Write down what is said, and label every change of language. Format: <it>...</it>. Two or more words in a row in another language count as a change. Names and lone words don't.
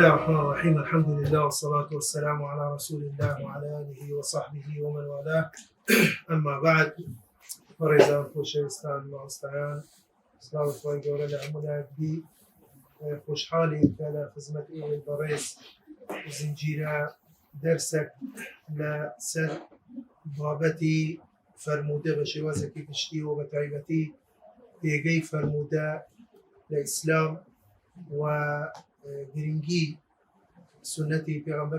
<ar>الرحمن الرحيم. الحمد لله والصلاة والسلام على رسول الله وعلى آله وصحبه ومن والاه. أما بعد،</ar> <ckb>فريزان خوشویستان ماستیان سلام خوای گەورە لە هەموولایەکبی خۆشحاڵین کە لە خزمەت ئێوەی بەڕێز زنجیرە دەرسێک لەسەر بابەتی فەرموودە بە شێوازێکی گشتی و بە تایبەتی پێگەی فەرموودە لە ئیسلام و گرنگی سنەتی پێغەمبەر</ckb>